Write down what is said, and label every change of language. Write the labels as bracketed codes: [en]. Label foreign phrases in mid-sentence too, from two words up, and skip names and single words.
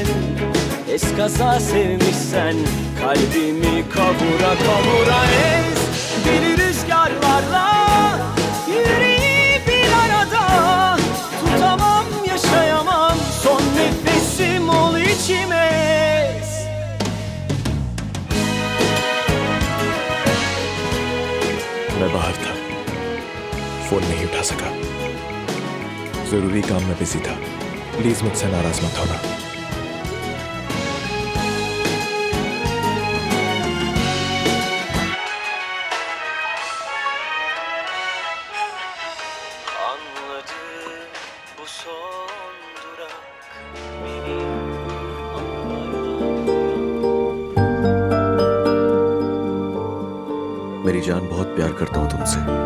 [tr] Eskaza sevmişsen kalbimi kavura kavura. Es deli rüzgarlarla yüreği bir arada, tutamam yaşayamam, son nefesim ol içime. [hi] मैं बाहर था, फोन नहीं उठा सका। जरूरी काम में बिजी था। प्लीज मुझसे नाराज मत होना। [tr] Anladım bu son durak, beni [hi] मेरी जान, बहुत प्यार करता हूँ तुमसे।